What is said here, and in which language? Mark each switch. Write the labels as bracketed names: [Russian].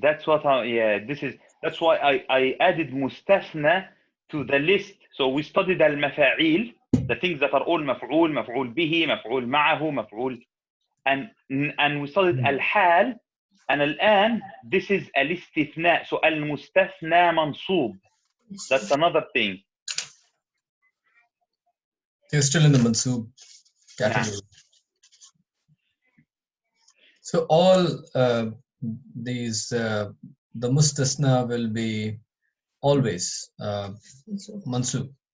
[English] That's what that's why I added مستثنى to the list. So we studied المفاعيل, the things that are all مفعول, مفعول به, مفعول معه, مفعول, and we studied الحال, and [Arabic] الآن [English] this is الاستثناء. [Arabic] So المستثنى منصوب. [English] That's another thing. You're still in the mansub category. So all these the mustasna will be always mansub.